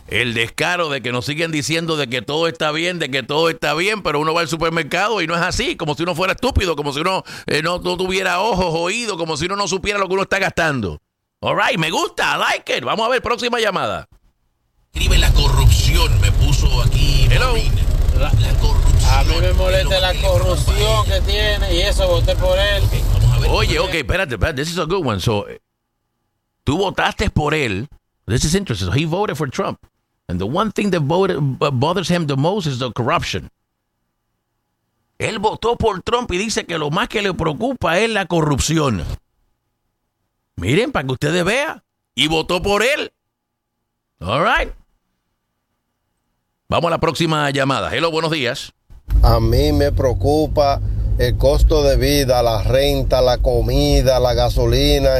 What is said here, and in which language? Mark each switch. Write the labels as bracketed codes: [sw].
[es] El descaro de que nos siguen diciendo de que todo está bien, de que todo está bien, pero uno va al supermercado y no es así, como si uno fuera estúpido, como si uno no tuviera ojos, oídos, como si uno no supiera lo que uno está gastando. [en] All right, [es] me gusta, [en] I like it. [es] Vamos a ver, próxima llamada. Escribe la corrupción, me puso aquí. [en] Hello. [es] La corrupción. A mí me molesta la corrupción que tiene y eso, voté por él. Okay, vamos a ver. Oye, ok, espérate, [en] this is a good one. So, [es] tú votaste por él. [en] This is interesting. So he voted for Trump. And the one thing that bothers him the most is the corruption. [es] Él votó por Trump y dice que lo más que le preocupa es la corrupción. Miren, para que ustedes vean. Y votó por él. [en] All right. [es] Vamos a la próxima llamada. Hello, buenos días. A mí me preocupa el costo de vida, la renta, la comida, la gasolina.